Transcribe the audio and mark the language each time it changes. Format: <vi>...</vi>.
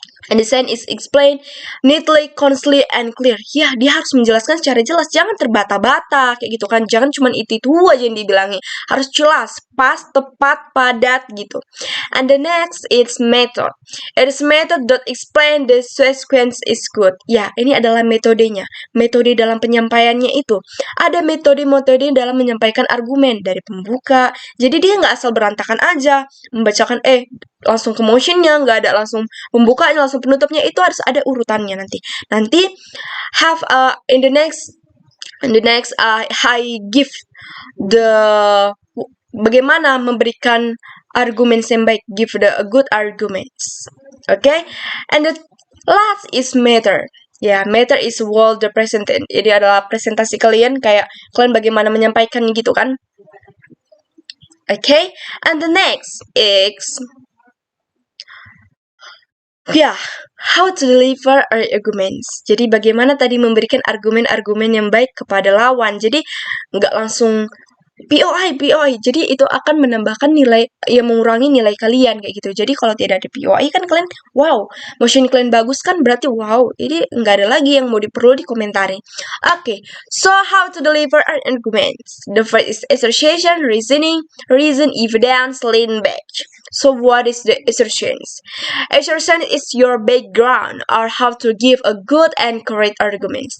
<en>And the sign is explained neatly, concisely, and clear.</en> <id>Ya, dia harus menjelaskan secara jelas, jangan terbata-bata kayak gitu kan. Jangan cuma itu aja yang dibilangi. Harus jelas, pas, tepat, padat gitu.</id> <en>And the next is method. It is method that explain the sequence is good.</en> <id>Ya, ini adalah metodenya. Metode dalam penyampaiannya itu. Ada metode-metode dalam menyampaikan argumen dari pembuka. Jadi dia nggak asal berantakan aja membacakan langsung ke motionnya, nggak ada langsung pembukanya, langsung penutupnya, itu harus ada urutannya nanti</id> <en>have in the next I give the</en> <id>bagaimana memberikan argumen yang baik,</id> <en>give the good arguments. Okay, and the last is matter. Ya, matter is well represented.</en> <id>Ini adalah presentasi kalian, kayak kalian bagaimana menyampaikan gitu kan.</id> <en>Okay, and the next is how to deliver our arguments.</en> <id>Jadi bagaimana tadi memberikan argumen-argumen yang baik kepada lawan. Jadi nggak langsung POI. Jadi itu akan menambahkan nilai, ya mengurangi nilai kalian kayak gitu. Jadi kalau tidak ada POI kan kalian, wow, motion kalian bagus kan, berarti wow, ini nggak ada lagi yang mau perlu dikomentari.</id> <en>Okay, so how to deliver our arguments. The first is association, reasoning, reason, evidence, lean back. So what is the assertions? Assertion is your background or how to give a good and correct arguments.</en>